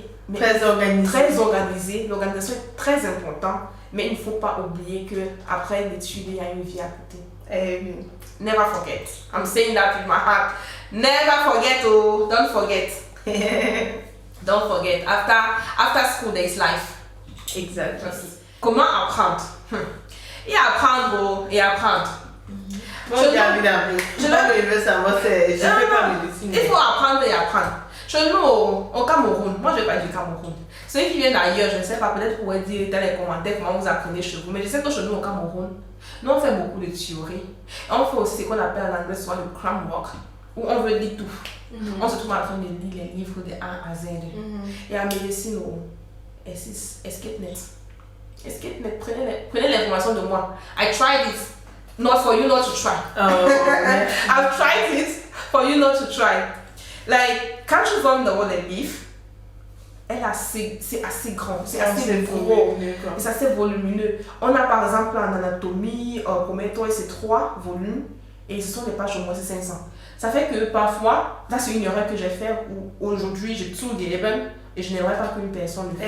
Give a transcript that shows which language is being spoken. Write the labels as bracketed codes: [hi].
[fr] Mais très organisé. L'organisation est très importante, mais il ne faut pas oublier qu'après l'étude, il y a une vie à côté. [en] Never forget. I'm saying that with my heart. Never forget, oh, don't forget. Don't forget. After school, there is life. [fr] Exactement. Comment apprendre? Et apprendre, et apprendre. Moi, je veux savoir, je fais pas médecine. Il faut apprendre et apprendre. Chez nous, au Cameroun, moi je vais pas du Cameroun. Ceux qui viennent d'ailleurs, je ne sais pas, peut-être pourraient dire dans les commentaires comment vous apprenez chez vous. Mais je sais que chez nous au Cameroun, nous on fait beaucoup de théorie. Et on fait aussi ce qu'on appelle en anglais soit le cram work, où on veut lire tout. On se trouve en train de lire les livres de A à Z. Et en médecine, EscapeNet. EscapeNet, prenez l'information de moi. [en] I tried it, not for you not to try. I've tried it for you not to try. [fr] Like, quand tu vois dans le livre, c'est assez grand, c'est assez gros, c'est assez volumineux. On a par exemple en anatomie, combien de temps, c'est 3 volumes et ce sont des pages au moins c'est 500. Ça fait que parfois, là c'est une erreur que j'ai faite où aujourd'hui j'ai tout des livres et je n'aimerais pas qu'une personne le fasse.